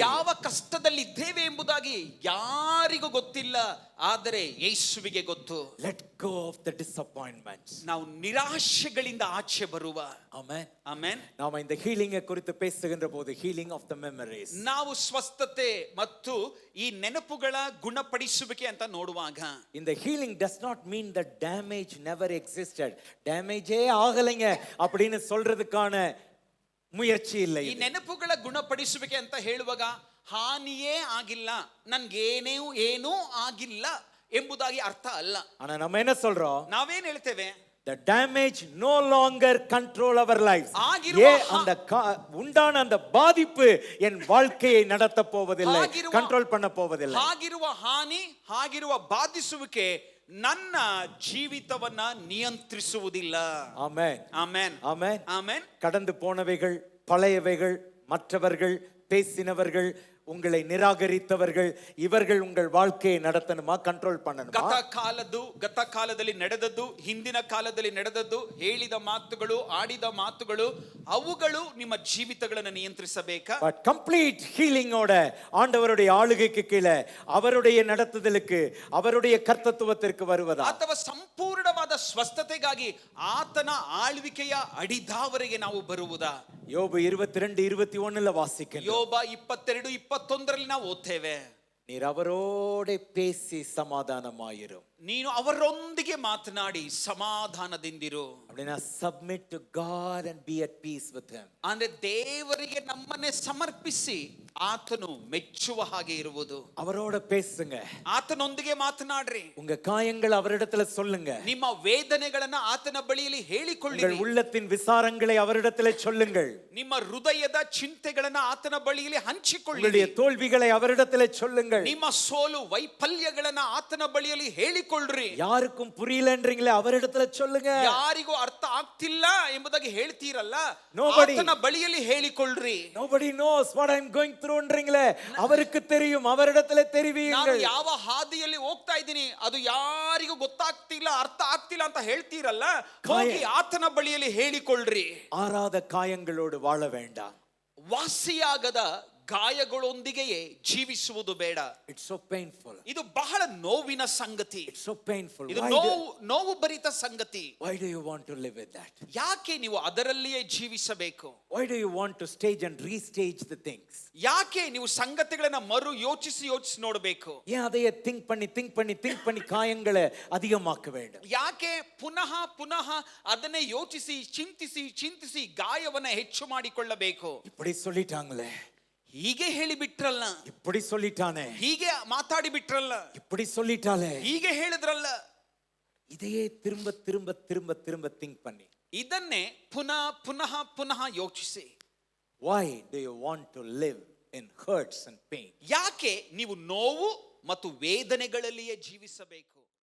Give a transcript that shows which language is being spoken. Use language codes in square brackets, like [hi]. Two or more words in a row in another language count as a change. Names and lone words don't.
[kn] ಯಾವ ಕಷ್ಟದಲ್ಲಿ ಇದ್ದೇವೆ ಎಂಬುದಾಗಿ ಯಾರಿಗೂ ಗೊತ್ತಿಲ್ಲ, ಆದರೆ ಯೇಸುವಿಗೆ ಗೊತ್ತು. [en] Let go of the disappointments. [kn] ನಾವು ನಿರಾಶೆಗಳಿಂದ ಆಚೆ ಬರುವ. Amen. ಆಮೆನ್. [ta] நாம இந்த ஹீலிங்கை குறித்து பேசுகின்ற போது [en] healing of the memories. [kn] ನಾವು ಸ್ವಸ್ಥತೆ ಮತ್ತು ಈ ನೆನಪುಗಳ ಗುಣಪಡಿಸುವಿಕೆ ಅಂತ ನೋಡುವಾಗ, [en] இந்த healing does not mean that damage never existed. [ta] ಡ್ಯಾಮೇಜೇ ಆಗலைங்க அப்படின்னு சொல்றதுக்கான முயற்சி இல்லை. [kn] ಈ ನೆನಪುಗಳ ಗುಣಪಡಿಸುವಿಕೆ ಅಂತ ಹೇಳುವಾಗ ಹಾನಿಯೇ ಆಗಿಲ್ಲ, ಏನೂ ಆಗಿಲ್ಲ ಎಂಬುದಾಗಿ ಅರ್ಥ ಅಲ್ಲ. [ta] ஆனா நம்ம என்ன சொல்றோம்? [kn] ನಾವೇನ್ ಹೇಳ್ತೇವೆ? [en] The damage no longer control our lives. [ta] அந்த உண்டான அந்த பாதிப்பு என் வாழ்க்கையை நடத்த போவதில்லை, கண்ட்ரோல் பண்ண போவதில்லை. [kn] ಆಗಿರುವ ಹಾನಿ, ಆಗಿರುವ ಬಾಧಿಸುವಿಕೆ ನನ್ನ ಜೀವಿತವನ್ನ ನಿಯಂತ್ರಿಸುವುದಿಲ್ಲ. ಆಮೆನ್, ಆಮೆನ್, ಆಮೆನ್, ಆಮೆನ್. [ta] கடந்து போனவைகள், பழையவைகள், மற்றவர்கள், பேசினவர்கள், உங்களை நிராகரித்தவர்கள், இவர்கள் உங்கள் வாழ்க்கையை நடத்தணுமா, கண்ட்ரோல் பண்ணணுமா? [kn] ಗತ ಕಾಲದಲ್ಲಿ ನಡೆದದ್ದು, ಹಿಂದಿನ ಕಾಲದಲ್ಲಿ ನಡೆದದ್ದು, ಹೇಳಿದ ಮಾತುಗಳು, ಆಡಿದ ಮಾತುಗಳು, ಅವುಗಳು ನಿಮ್ಮ ಜೀವಿತಗಳನ್ನು ನಿಯಂತ್ರಿಸಬೇಕಾ? [en] but complete healing [ta] ஆண்டவருடைய ஆளுகைக்கு கீழே அவருடைய நடத்துதலுக்கு, அவருடைய கர்த்தத்துவத்திற்கு வருவதா? [kn] ಅಥವಾ ಸಂಪೂರ್ಣವಾದ ಸ್ವಸ್ಥತೆಗಾಗಿ ಆತನ ಆಳ್ವಿಕೆಯ ಅಡಿದಾವರೆಗೆ ನಾವು ಬರುವುದಾ? [ta] யோபு 22:21 வாசிக்கிறோம். [kn] ಯೋಬ 22:21 ನಾವು ಓದ್ತೇವೆ. [ta] நீர் அவரோட பேசி சமாதானமாயிரும். [kn] ನೀನು ಅವರೊಂದಿಗೆ ಮಾತನಾಡಿ ಸಮಾಧಾನದಿಂದಿರು. [en] அப்படினா submit to God and be at peace with him. [kn] ಅಂದ್ರೆ ದೇವರಿಗೆ ನಮ್ಮನ್ನೇ ಸಮರ್ಪಿಸಿ ಆತನು ಮೆಚ್ಚುವ ಹಾಗೆ ಇರುವುದು. [ta] அவரோட பேசுங்க, [kn] ಆತನೊಂದಿಗೆ ಮಾತನಾಡ್ರಿ. [ta] உங்க காயங்கள் அவரிடத்துல சொல்லுங்க, [kn] ನಿಮ್ಮ ವೇದನೆಗಳನ್ನ ಆತನ ಬಳಿಯಲ್ಲಿ ಹೇಳಿಕೊಳ್ಳಿರಿ. [ta] உங்கள் உள்ளத்தின் விசாரங்களை அவரிடத்துல சொல்லுங்கள், [kn] ನಿಮ್ಮ ಹೃದಯದ ಚಿಂತೆಗಳನ್ನ ಆತನ ಬಳಿಯಲ್ಲಿ ಹಂಚಿಕೊಳ್ಳಿರಿ. [ta] உங்களுடைய தோல்விகளை அவரிடத்துல சொல்லுங்கள், [kn] ನಿಮ್ಮ ಸೋಲು ವೈಫಲ್ಯಗಳನ್ನ ಆತನ ಬಳಿಯಲ್ಲಿ ಹೇಳಿಕೊಳ್ಳ್ರಿ. [ta] யாருக்கும் புரியலன்றீங்களே அவரிடத்துல சொல்லுங்க, [kn] ಯಾರಿಗೂ ಅರ್ಥ ಆಗ್ತಿಲ್ಲ ಎಂಬುದಾಗಿ ಹೇಳ್ತೀರಲ್ಲ, [en] Nobody. [kn] ಆತನ ಬಳಿಯಲ್ಲಿ ಹೇಳಿಕೊಳ್ಳ್ರಿ. [en] nobody knows what I'm going throughன்றீங்களே, [ta] அவருக்கு தெரியும், அவரிடத்துல [kn] ನಾನು [ta] தெரிவியுங்கள். [kn] ಯಾವ ಹಾದಿಯಲ್ಲಿ ಹೋಗ್ತಾ ಇದ್ದೀನಿ ಅದು ಯಾರಿಗೂ ಗೊತ್ತಾಗ್ತಿಲ್ಲ, ಅರ್ಥ ಆಗ್ತಿಲ್ಲ ಅಂತ ಹೇಳ್ತೀರಲ್ಲ, ಹೋಗಿ ಆತನ ಬಳಿಯಲ್ಲಿ ಹೇಳಿಕೊಳ್ಳ್ರಿ. [ta] ஆறாத காயங்களோடு வாழ வேண்டாம். [kn] ವಾಸಿಯಾಗದ ಗಾಯಗಳೊಂದಿಗೆಯೇ ಜೀವಿಸುವುದು ಬೇಡ. [en] It's so painful. [kn] ಇದು ಬಹಳ ನೋವಿನ ಸಂಗತಿ. [en] It's so painful. [kn] ಇದು ನೋವು ಭರಿತ ಸಂಗತಿ. [en] Why do you want to live with that? [kn] ಯಾಕೆ ನೀವು ಅದರಲ್ಲಿಯೇ ಜೀವಿಸಬೇಕು? [en] Why do you want to stage and restage the things? [kn] ಯಾಕೆ ನೀವು ಸಂಗತಿಗಳನ್ನ ಮರು ಯೋಚಿಸಿ ನೋಡಬೇಕು? [ta] ஏன் அதையே think பண்ணி காயங்களை அதிகமாக்க வேண்டும்? [kn] ಯಾಕೆ ಪುನಃ ಅದನ್ನೇ ಯೋಚಿಸಿ ಚಿಂತಿಸಿ ಗಾಯವನ್ನ ಹೆಚ್ಚು ಮಾಡಿಕೊಳ್ಳಬೇಕು? [ta] இப்படி சொல்லிட்டாங்களே, [kn] ಹೀಗೆ ಹೇಳಿಬಿಟ್ರಲ್ಲ, [ta] இப்படி சொல்லிட்டானே, [kn] ಹೀಗೆ ಮಾತಾಡಿ ಬಿಟ್ರಲ್ಲ, [ta] இப்படி சொல்லிட்டாலே, [kn] ಹೀಗೆ ಹೇಳಿದ್ರಲ್ಲ, [ta] இதையே திரும்ப think பண்ணி, [kn] ಇದನ್ನೇ ಪುನಃ ಯೋಚಿಸಿ. [en] why do you want to live in hurts and pain? [kn] ಯಾಕೆ ನೀವು ನೋವು ಮತ್ತು ವೇದನೆಗಳಲ್ಲಿಯೇ ಜೀವಿಸಬೇಕು?